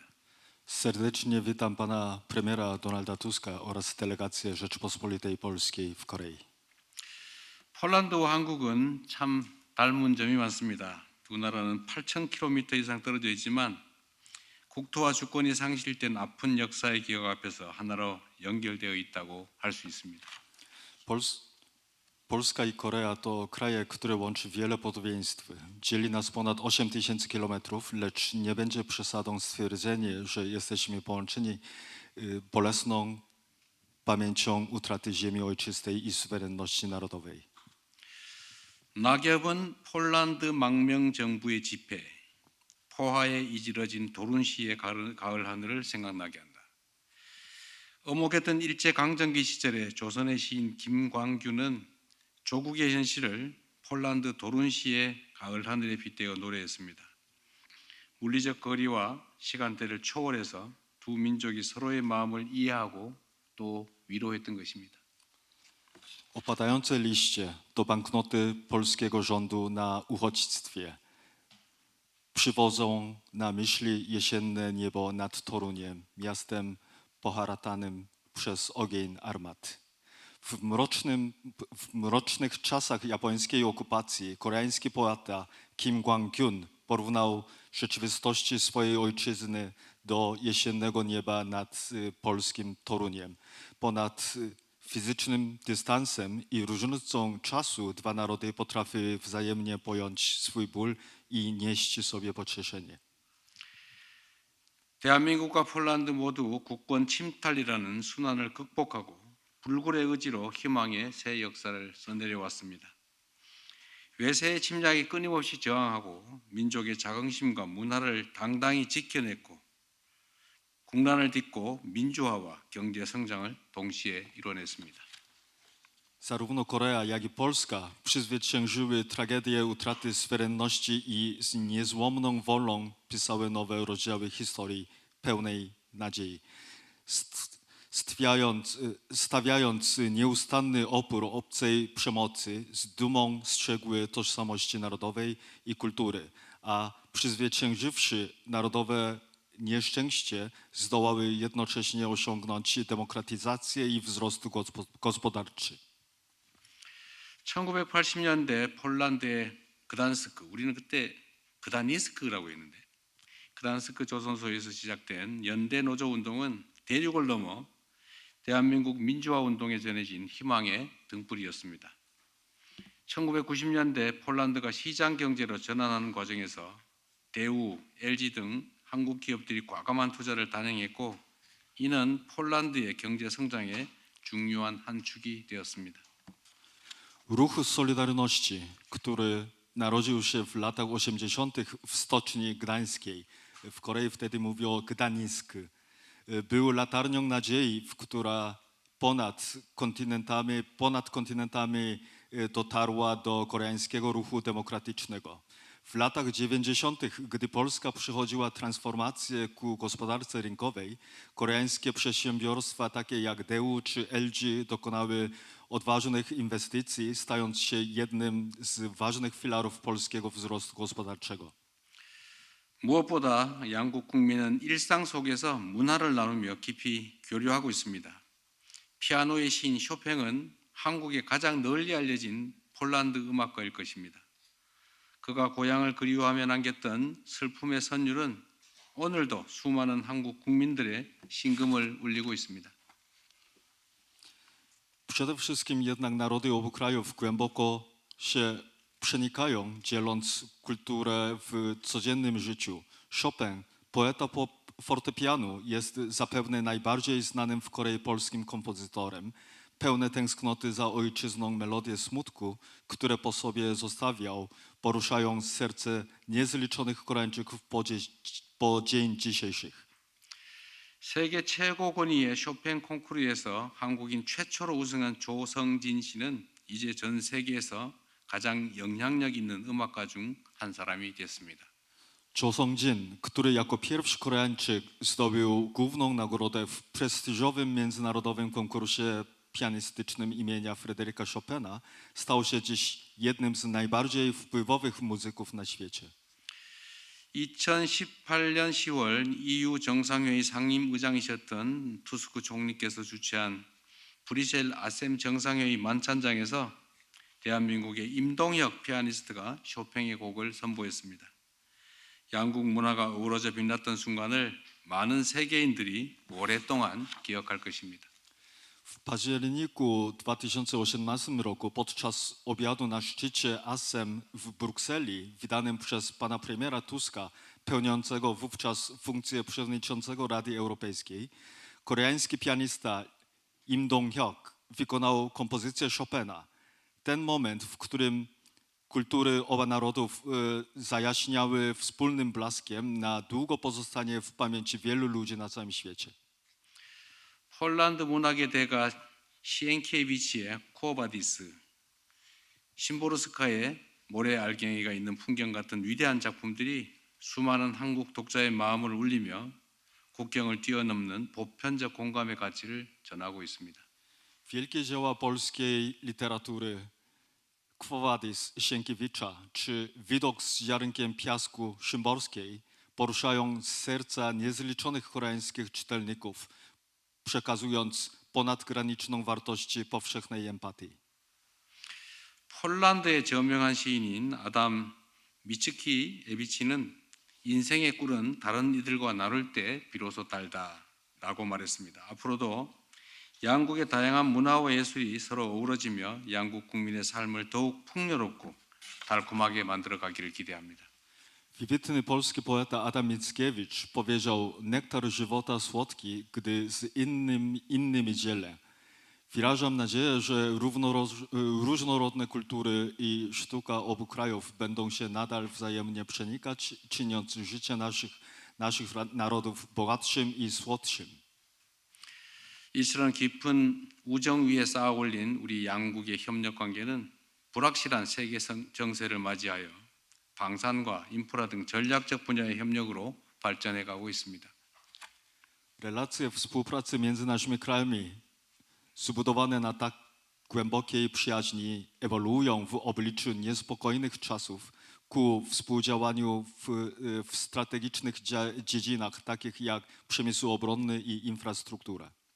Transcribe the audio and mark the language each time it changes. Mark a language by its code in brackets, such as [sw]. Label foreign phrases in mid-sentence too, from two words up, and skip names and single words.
[pl] Serdecznie witam pana premiera Donalda Tuska oraz delegację Rzeczypospolitej Polskiej w Korei. [ko] 폴란드와 한국은 참 닮은 점이 많습니다. 두 나라는 8,000km 이상 떨어져 있지만 국토와 주권이 상실된 아픈 역사의 기억 앞에서 하나로 연결되어 있다고 할 수 있습니다. [pl] Polska i Korea to kraje, które łączy wiele podobieństw. Dzieli nas ponad 8000 kilometrów, lecz nie będzie przesadą stwierdzenie, że jesteśmy połączeni bolesną pamięcią utraty ziemi ojczystej i suwerenności narodowej. [ko] 낙엽은 폴란드 망명 정부의 집회, 포화에 이지러진 도룬시의 가을 하늘을 생각나게 한다. 엄혹했던 일제 강점기 시절에 조선의 시인 김광규는 조국의 현실을 폴란드 도룬시의 가을 하늘에 빗대어 노래했습니다. 물리적 거리와 시간대를 초월해서 두 민족이 서로의 마음을 이해하고 또 위로했던 것입니다. [pl] Opadające liście to banknoty polskiego rządu na uchodźstwie. Przywodzą na myśli jesienne niebo nad Toruniem, miastem poharatanym przez ogień armat. W mrocznych czasach japońskiej okupacji koreański poeta Kim Kwang-kyun porównał rzeczywistości swojej ojczyzny do jesiennego nieba nad polskim Toruniem. Ponad Fizycznym dystansem i różnicą czasu dwa narody potrafiły wzajemnie pojąć swój ból i nieść sobie pocieszenie. [ko] 대한민국과 폴란드 모두 국권 침탈이라는 순환을 극복하고 불굴의 의지로 희망의 새 역사를 써내려왔습니다. 외세의 침략에 끊임없이 저항하고 민족의 자긍심과 문화를 당당히 지켜냈고 국난을 딛고 민주화와 경제 성장을 동시에 이뤄냈습니다. [pl] Zarówno Korea, jak i Polska przezwyciężyły tragedię utraty suwerenności i z niezłomną wolą pisały nowe rozdziały historii pełnej nadziei. Stawiając nieustanny opór obcej przemocy, z dumą strzegły tożsamości narodowej i kultury, a przezwyciężywszy narodowe nieszczęście, zdołały jednocześnie osiągnąć demokratyzację i wzrost gospodarczy. [ko] 1980년대 폴란드의 그단스크, 우리는 그때 그다니스크라고 했는데 그단스크 조선소에서 시작된 연대 노조 운동은 대륙을 넘어 대한민국 민주화 운동에 전해진 희망의 등불이었습니다. 1990년대 폴란드가 시장 경제로 전환하는 과정에서 대우, LG 등 한국 기업들이 과감한 투자를 단행했고 이는 폴란드의 경제 성장의 중요한 한 축이 되었습니다. [pl] Ruch Solidarności, który narodził się w latach 80. w stoczni gdańskiej, w Korei wtedy mówią Gdańsk, był latarnią nadziei, która ponad kontynentami dotarła do koreańskiego ruchu demokratycznego. W latach 90., gdy Polska przechodziła transformację ku gospodarce rynkowej, koreańskie przedsiębiorstwa takie jak Daewoo czy LG dokonały odważnych inwestycji, stając się jednym z ważnych filarów polskiego wzrostu gospodarczego. [ko] 무엇보다 양국 국민은 일상 속에서 문화를 나누며 깊이 교류하고 있습니다. 피아노의 시인 쇼팽은 한국에 가장 널리 알려진 폴란드 음악가일 것입니다. 그가 고향을 그리워하며 남겼던 슬픔의 선율은 오늘도 수많은 한국 국민들의 심금을 울리고 있습니다. [pl] Przede wszystkim jednak narody obu krajów głęboko się przenikają, dzieląc kulturę w codziennym życiu. Chopin, poeta fortepianu, jest zapewne najbardziej znanym w Korei polskim kompozytorem. Pełne tęsknoty za ojczyzną melodie smutku, które po sobie zostawiał, poruszają serce niezliczonych Koreańczyków po dzień dzisiejszych. [ko] 세계 최고 권위의 쇼팽 콩쿠르에서 한국인 최초로 우승한 조성진 씨는 이제 전 세계에서 가장 영향력 있는 음악가 중 한 사람이 됐습니다. [pl] 조성진, który jako pierwszy Koreańczyk zdobył główną nagrodę w prestiżowym międzynarodowym konkursie pianistycznym imienia Fryderyka Chopina, stał się dziś jednym z najbardziej wpływowych muzyków na świecie. [ko] 2018년 10월 EU 정상회의 상임의장이셨던 투스크 총리께서 주최한 브뤼셀 아셈 정상회의 만찬장에서 대한민국의 임동혁 피아니스트가 쇼팽의 곡을 선보였습니다. 양국 문화가 어우러져 빛났던 순간을 많은 세계인들이 오랫동안 기억할 것입니다. [pl] W październiku 2018 roku podczas obiadu na szczycie ASEM w Brukseli, wydanym przez pana premiera Tuska, pełniącego wówczas funkcję przewodniczącego Rady Europejskiej, koreański pianista Im Dong-hyuk wykonał kompozycję Chopina. Ten moment, w którym kultury obu narodów zajaśniały wspólnym blaskiem, na długo pozostanie w pamięci wielu ludzi na całym świecie. [ko] 폴란드 문학의 대가 시엔키에비치의 쿠오바디스, 심보르스카의 모래 알갱이가 있는 풍경 같은 위대한 작품들이 수많은 한국 독자의 마음을 울리며 국경을 뛰어넘는 보편적 공감의 가치를 전하고 있습니다. [pl] Wielkie dzieła polskiej literatury, Quo Vadis Sienkiewicza czy Widok z ziarnkiem piasku Szymborskiej poruszają serca niezliczonych koreańskich czytelników, przekazując ponadgraniczną wartość powszechnej empatii. [ko] 폴란드의 저명한 시인인 아담 미츠키에비치는 인생의 꿀은 다른 이들과 나눌 때 비로소 달다라고 말했습니다. 앞으로도 양국의 다양한 문화와 예술이 서로 어우러지며 양국 국민의 삶을 더욱 풍요롭고 달콤하게 만들어가기를 기대합니다. [pl] Wybitny polski poeta Adam Mickiewicz powiedział: nektar żywota słodki, gdy z innymi dzielę. Wyrażam nadzieję, że różnorodne kultury i sztuka obu krajów będą się nadal wzajemnie przenikać, czyniąc życie naszych narodów bogatszym i słodszym. [ko] 이처럼 깊은 우정 위에 쌓아 올린 우리 양국의 협력 관계는 불확실한 세계 정세를 맞이하여 방산과 인프라 등 전략적 분야의 협력으로 발전해 가고 있습니다. [pl] Relacje współpracy między naszymi krajami, zbudowane na tak głębokiej przyjaźni, ewoluują w obliczu niespokojnych czasów ku współdziałaniu w strategicznych dziedzinach, takich jak przemysł obronny i infrastruktura.